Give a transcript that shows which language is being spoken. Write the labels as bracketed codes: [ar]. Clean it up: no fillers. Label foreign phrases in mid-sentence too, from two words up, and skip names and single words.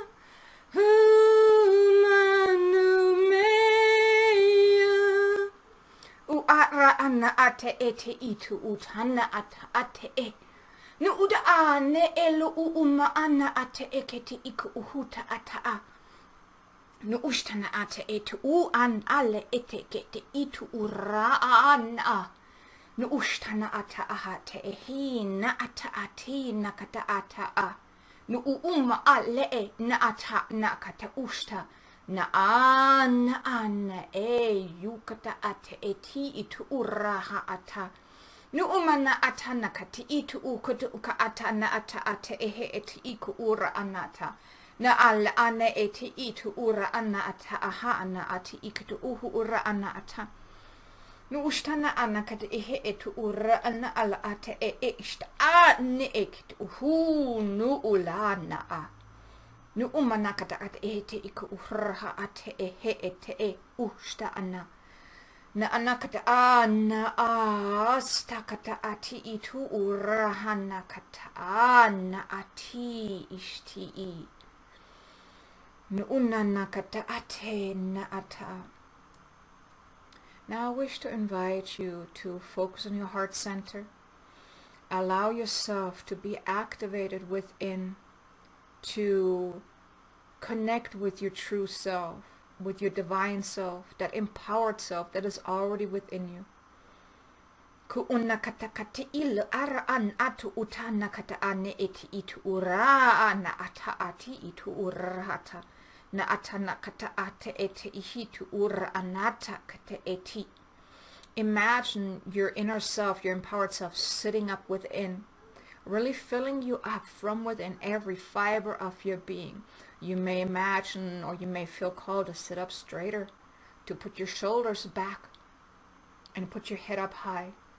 [en] humanumeya uara ana ate ete itu utana ata ate e nu uda ane elu uma ana ate eketi iku uhuta ata a nu ushtana ate etu u an ale ete kete itu ura ana nu ushtana ata ahate ehi na ata ati na kata ata a nu uma ale e na ata na kata ushta na ana e yukata ate eti itu ura ha ata nu umana ata na kati itu ukutu uka ata na ata ate ehe eti iku ura anata na al ana eti itu ura ana ata aha ana ati ikutu uhu ura ana ata nu ushtana ana kati ehe etu ura ana ala ate e ishta a ne ekitu uhu nu ulana a nu umana kata ate ehe te iku ura ate ehe ete e ushta ana na anakata ana asta kata ati itu urahana kata ana ati ishti i nu unana kata ate na ata. Now I wish to invite you to focus on your heart center. Allow yourself to be activated within, to connect with your true self, with your divine self, that empowered self that is already within you. Ku una kata kata il ara an atu utana kata ane eti itu ura na ata ati itu urata na ata na kata ate eti ihitu ura anata kata eti. Imagine your inner self, your empowered self, sitting up within, really filling you up from within every fiber of your being. You may imagine, or you may feel called to sit up straighter, to put your shoulders back and put your head up high.